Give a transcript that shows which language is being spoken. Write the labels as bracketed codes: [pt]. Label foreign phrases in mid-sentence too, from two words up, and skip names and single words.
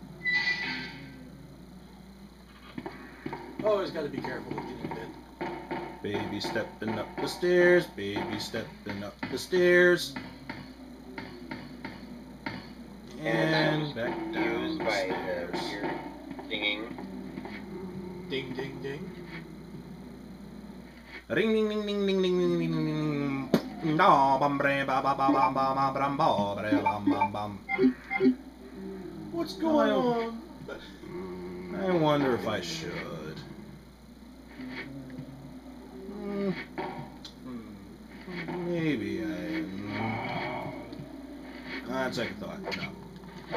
[en] Always gotta be careful with getting bit. Baby stepping up the stairs, baby stepping up the stairs. And back down Used the by stairs. weird singing. Ding, ding, ding. Ring ding ding ding ding ding ding ding ding ding. No, bum bre ba ba ba ba ba ba brum ba bre bum bum bum. What's going on? I wonder if I should. Maybe I. Second thought. No.